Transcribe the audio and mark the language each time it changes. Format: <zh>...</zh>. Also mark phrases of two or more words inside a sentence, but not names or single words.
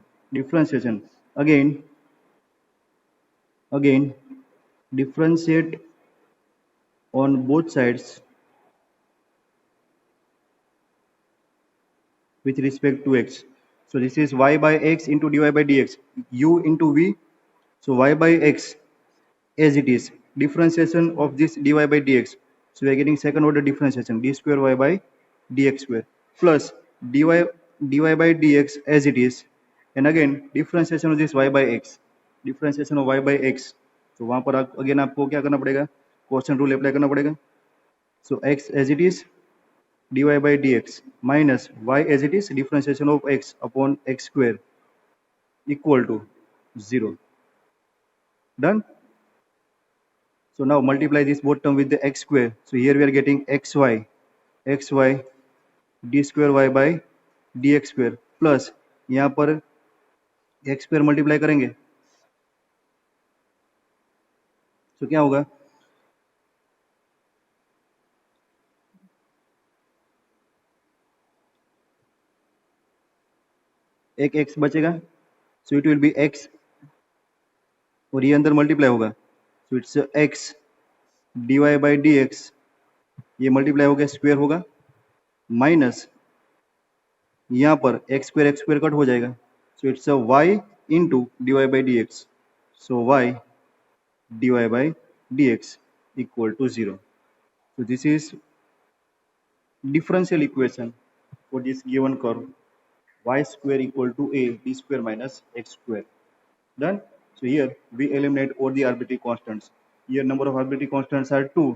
<en>differentiation again differentiate on both sides with respect to x. So this is y by x into dy by dx, u into v. So y by x as it is, differentiation of this dy by dx. So we are getting second order differentiation, d square y by dx square. plus dy by dx as it is, and again differentiation of this y by x, differentiation of y by x.</en> <hi>तो वहां पर अगेन आपको क्या करना पड़ेगा,</hi> <en>question rule</en> <hi>अप्लाई करना पड़ेगा.</hi> <en>So x as it is dy by dx minus y as it is differentiation of x upon x square equal to 0. Done. So now multiply this both term with the x square. So here we are getting xy d square y by dx square plus</en> <hi>यहाँ पर x square मल्टीप्लाई करेंगे तो क्या होगा, एक x बचेगा.</hi> <en>so it will be x</en> <hi>और ये अंदर मल्टीप्लाई होगा.</hi> <en>so it's x dy by dx,</en> <hi>ये मल्टीप्लाई हो गया स्क्वायर होगा माइनस यहाँ पर x स्क्वायर कट हो जाएगा.</hi> <en>so it's y into dy by dx. so y dy by dx equal to 0. So this is differential equation for this given curve y square equal to a d square minus x square. Done. So here we eliminate all the arbitrary constants. Here number of arbitrary constants are 2.</en>